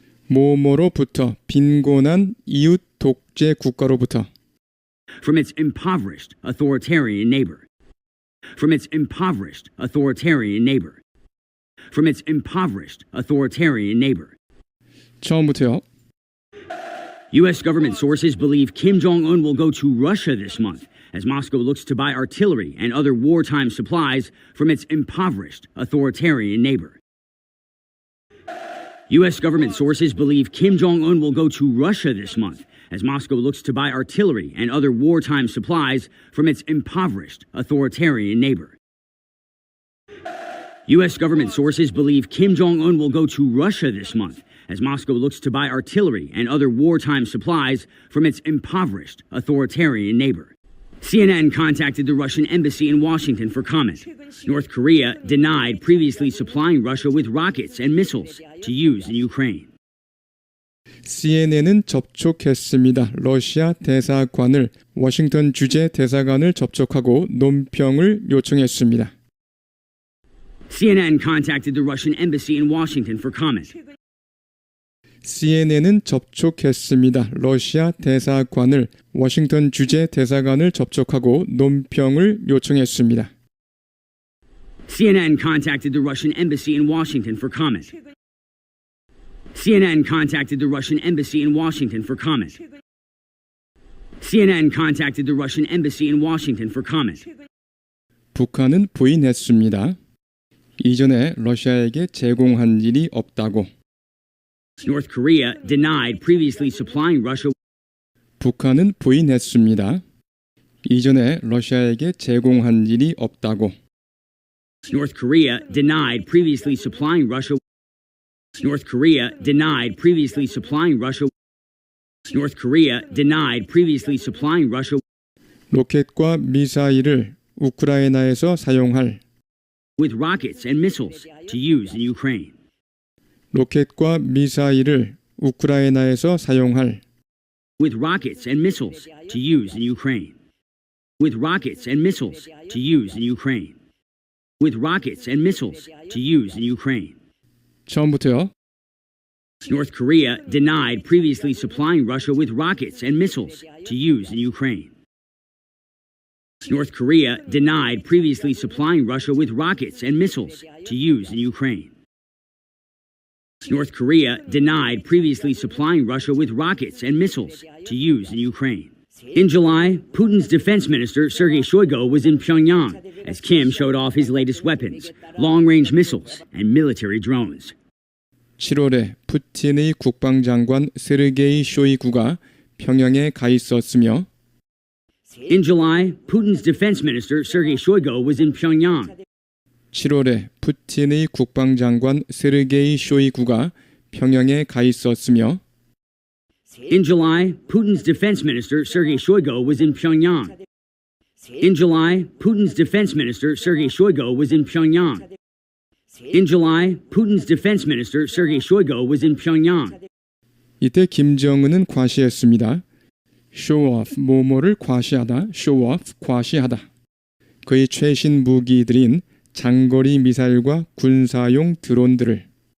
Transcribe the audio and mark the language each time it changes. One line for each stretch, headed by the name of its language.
Korean: 뭐뭐로부터 빈곤한 이웃 독재 국가로부터
English: from its impoverished authoritarian neighbor from its impoverished authoritarian neighbor from its impoverished authoritarian neighbor
Korean: 처음부터요.
English: U.S. government sources believe Kim Jong-un will go to Russia this month as Moscow looks to buy artillery and other wartime supplies from its impoverished authoritarian neighbor. U.S. government sources believe Kim Jong-un will go to Russia this month as Moscow looks to buy artillery and other wartime supplies from its impoverished, authoritarian neighbor. U.S. government sources believe Kim Jong-un will go to Russia this month as Moscow looks to buy artillery and other wartime supplies from its impoverished, authoritarian neighbor. CNN contacted the Russian embassy in Washington for comment. North Korea denied previously supplying Russia with rockets and missiles to use in Ukraine.
Korean: CNN은 접촉했습니다. 러시아 대사관을 워싱턴 주재 대사관을 접촉하고 논평을 요청했습니다.
English: CNN contacted the Russian embassy in Washington for comment.
Korean: CNN은 접촉했습니다. 러시아 대사관을 워싱턴 주재 대사관을 접촉하고 논평을 요청했습니다.
English: CNN contacted the Russian embassy in Washington for comment. CNN contacted the Russian embassy in Washington for comment. CNN contacted the Russian embassy in Washington for comment.
Korean: 북한은 부인했습니다. 이전에 러시아에게 제공한 일이 없다고.
English: North Korea denied previously supplying Russia.
Korean: 북한은 부인했습니다. 이전에 러시아에게 제공한 일이 없다고.
English: North Korea denied previously supplying Russia. North Korea denied previously supplying Russia. North Korea denied previously supplying Russia.
Korean: 로켓과 미사일을 우크라이나에서 사용할
English: with rockets and missiles to use in Ukraine.
Korean: 로켓과 미사일을 우크라이나에서 사용할
English: with rockets and missiles to use in Ukraine. With rockets and missiles to use in Ukraine. With rockets and missiles to use in Ukraine.
Korean: 처음부터요.
English: North Korea denied previously supplying Russia with rockets and missiles to use in Ukraine. North Korea denied previously supplying Russia with rockets and missiles to use in Ukraine. North Korea denied previously supplying Russia with rockets and missiles to use in Ukraine. In July, Putin's defense minister Sergei Shoigu was in Pyongyang as Kim showed off his latest weapons, long-range missiles and military drones.
Korean: 7월에 푸틴의 국방장관 세르게이 쇼이구가 평양에 가 있었으며
English: In July, Putin's defense minister Sergei Shoigu was in Pyongyang. 7월에 푸틴의 국방장관 세르게이 쇼이구가 평양에 가 있었으며 In July, Putin's defense minister Sergei Shoigu was in Pyongyang. In July, Putin's defense minister Sergei Shoigu was in Pyongyang. In July, Putin's defense minister Sergei Shoigu was in Pyongyang.
Korean: 이때 김정은은 과시했습니다. show off, 뭐뭐를 과시하다, show off, 과시하다. 그의 최신 무기들인 장거리 미사일과 군사용 드론들을